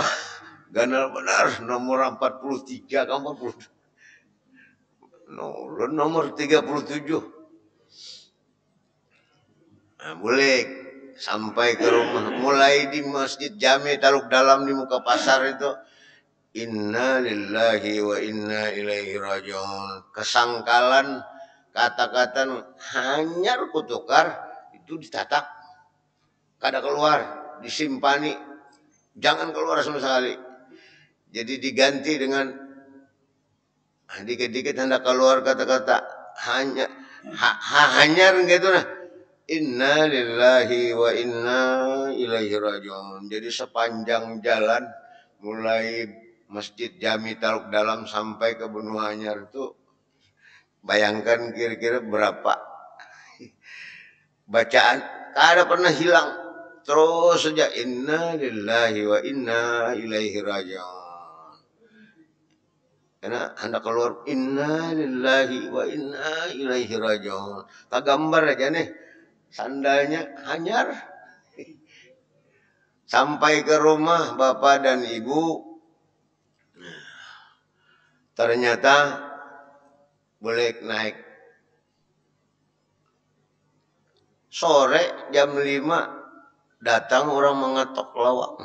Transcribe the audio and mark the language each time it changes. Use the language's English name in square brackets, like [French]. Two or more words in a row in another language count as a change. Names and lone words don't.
[Banjar] Ganal benar nomor 43 ke 40. Ulun nomor 37. Nah, bulik sampai ke rumah. Mulai di Masjid Jami Taluk Dalam di muka pasar itu. [Arabic] إنا لله وإنا إليه راجعون. [Banjar] Kesangkalan kata-kata hanyar kutukar itu ditatak, kada keluar, disimpani, jangan keluar sama sekali. Jadi diganti dengan dikit-dikit hendak keluar kata-kata hanyar gitu nah. [Arabic] إنا لله وإنا إليه راجعون. [Banjar] Jadi sepanjang jalan mulai Masjid Jami Taluk Dalam sampai ke Benua Anyar itu bayangkan kira-kira berapa bacaan, kada pernah hilang. Terus saja [Arabic] إنا لله وإنا إليه راجعون. [Banjar] Karena hendak keluar [Arabic] إنا لله وإنا إليه راجعون. [Banjar] Tak gambar aja nih sandalnya hanyar. Sampai ke rumah bapak dan ibu, ternyata boleh naik. Sore jam 5 datang orang mengetok lawang.